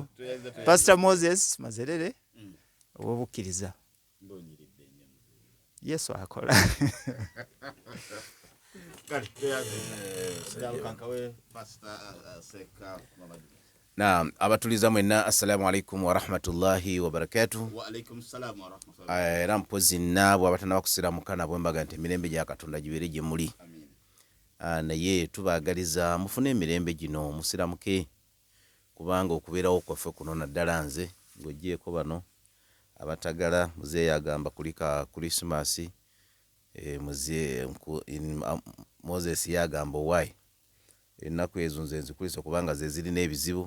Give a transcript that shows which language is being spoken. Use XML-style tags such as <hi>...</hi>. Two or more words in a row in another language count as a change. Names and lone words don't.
<lg>Pastor Moses Mazerere obukkiriza Yesu akola. Naam, abatuliza mwenna</lg> <ar>السلام عليكم ورحمة الله وبركاته. وعليكم السلام ورحمة الله.</ar> <lg>Era mpozi nabo abatana bakusiramukana bwembaga nti emirembe gya Katonda gibeere gye muli. Amin. Naye tubaagaliza mufune emirembe gino musiramuke kubanga okubeerawo kwaffe kuno naddala nze ng'oggyeko bano abatagala muzeeyi yagamba kulika Christmas Moses yagamba why ennaku ezo nze nzikulisa kubanga ze zirina ebizibu.</lg>